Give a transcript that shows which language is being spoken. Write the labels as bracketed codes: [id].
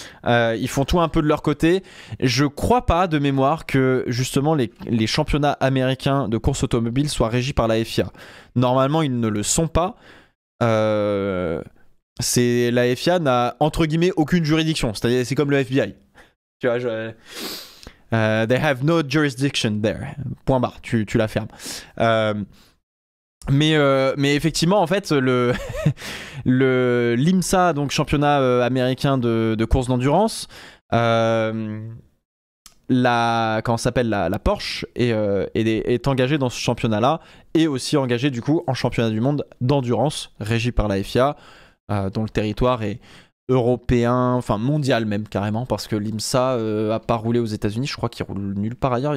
[fr] Ils font tout un peu de leur côté. Je crois pas de mémoire que justement les championnats américains de course automobile soient régis par la FIA. Normalement, ils ne le sont pas. La FIA n'a entre guillemets aucune juridiction. C'est-à-dire, c'est comme le FBI. Tu vois, [en] they have no jurisdiction there. [fr] Point barre, tu la fermes. Mais effectivement, en fait, l'IMSA, donc championnat américain de course d'endurance, comment s'appelle la Porsche est engagée dans ce championnat-là et aussi engagée du coup en championnat du monde d'endurance régi par la FIA, dont le territoire est européen, enfin mondial même carrément, parce que l'IMSA a pas roulé aux États-Unis, je crois qu'ils roulent nulle part ailleurs.